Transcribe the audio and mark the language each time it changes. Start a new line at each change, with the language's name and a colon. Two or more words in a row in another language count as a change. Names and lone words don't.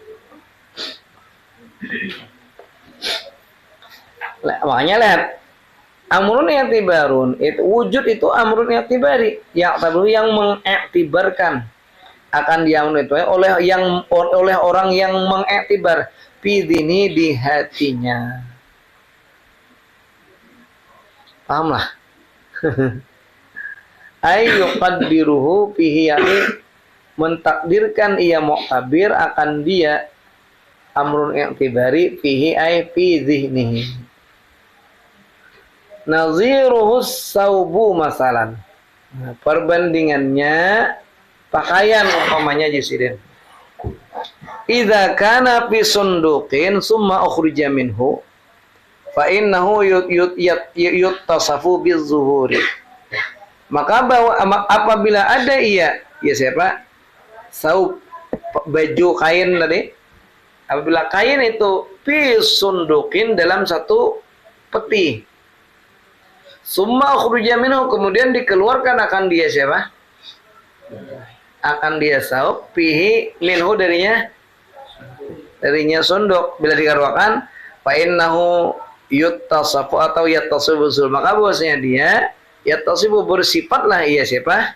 Malay: Makanya lihat
Arabic: أمر اعتبار
Malay: itu wujud itu
Arabic: أمر اعتباري
Malay: yang mengiktibarkan akan diamrun itu oleh orang yang mengiktibar bidini di hatinya. Paham lah?
Arabic: أي يقدره فيه,
Malay: yani mentakdirkan ia mu'tabir akan dia
Arabic: أمر اعتباري فيه أي في ذهنه. نظيره ثوب مثلا.
Malay: Nah, perbandingannya pakaian umpamanya jisidin.
Arabic: إذا كان في صندوق ثم أخرج منه فإنه يتصف بالظهور.
Malay: Maka apabila ada siapa? Saub, baju kain tadi. Apabila kain itu
Arabic: في صندوق
Malay: dalam satu peti.
Arabic: ثم أخرج منه,
Malay: kemudian dikeluarkan akan dia siapa? Akan dia
Arabic: ثوب فيه منه
Malay: darinya sunduk. Bila dikeluarkan
Arabic: فإنه يتصف
Malay: atau yattasibu, maka bahwasanya dia yattasibu bersifatlah ia siapa?